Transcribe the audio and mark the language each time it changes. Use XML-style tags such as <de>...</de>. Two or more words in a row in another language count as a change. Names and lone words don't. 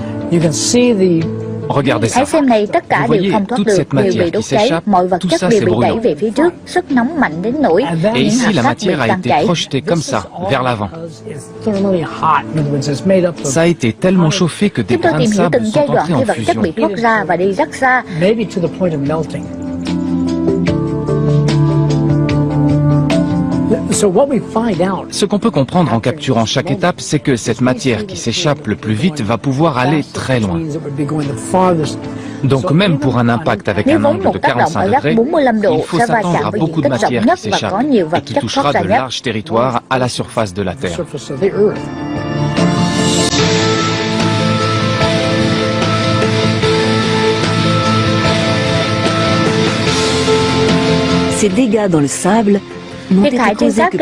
<fr>Regardez ça.</fr> <vi>Hãy xem này, tất cả</vi> <fr>Vous</fr> <vi>đều</vi> <fr>voyez,</fr> <vi>không thoát</vi> <fr>toute</fr> <vi>được,</vi> <fr>cette</fr> <vi>đều</vi> <fr>matière</fr> <vi>bị đốt</vi> <fr>qui</fr> <vi>cháy,</vi> <fr>s'échappe,</fr> <vi>mọi vật</vi> <fr>tout</fr> <vi>chất</vi> <fr>ça,</fr> <vi>đều</vi> <fr>c'est</fr> <vi>bị đẩy</vi> <fr>brûlant.</fr> <vi>về phía trước, sức nóng mạnh đến nỗi</vi> <fr>Et</fr> <vi>những</vi> <fr>ici,</fr> <vi>hạt</vi> <fr>la</fr> <vi>cát bị</vi> <fr>matière a</fr> <vi>tan</vi> <fr>été</fr> <vi>chảy.</vi> <fr>projetée comme ça, vers l'avant. Ça a été tellement chauffé que des</fr> <vi>Chúng tôi</vi> <fr>grains de</fr> <vi>tìm hiểu</vi> <fr>sable</fr> <vi>từng</vi> <fr>sont</fr> <vi>giai đoạn</vi> <fr>entrés</fr> <vi>khi</vi> <fr>en</fr> <vi>vật chất</vi> <fr>fusion.</fr> <vi>bị thoát ra và đi rất xa.</vi> <fr>Ce qu'on peut comprendre en capturant chaque étape, c'est que cette matière qui s'échappe le plus vite va pouvoir aller très loin. Donc même pour un impact avec</fr> <vi>Nếu</vi> <fr>un</fr> <vi>với</vi> <fr>angle</fr> <vi>một</vi> <fr>de</fr> <vi>tác động</vi> <fr>45</fr> <vi>ở góc</vi> <fr>degrés,</fr> <vi>45 độ</vi> <fr>il faut</fr> <vi>sẽ va</vi> <fr>s'attendre</fr> <vi>chạm</vi> <fr>à</fr> <vi>với</vi> <fr>beaucoup</fr> <vi>diện</vi> <fr>de</fr> <vi>tích rộng</vi> <fr>matière</fr> <vi>nhất</vi> <fr>qui</fr> <vi>và</vi> <fr>s'échappe</fr> <vi>có nhiều</vi> <fr>et</fr> <vi>vật</vi> <fr>qui</fr> <vi>chất</vi> <fr>touchera</fr> <vi>thoát ra</vi> <fr>de</fr> <vi>nhất.</vi> <fr>larges territoires à la surface de la Terre. Ces dégâts dans le sable n'ont</fr> <vi>Thiệt</vi> <fr>été</fr> <vi>hại trên</vi> <fr>causés</fr> <vi>cát</vi>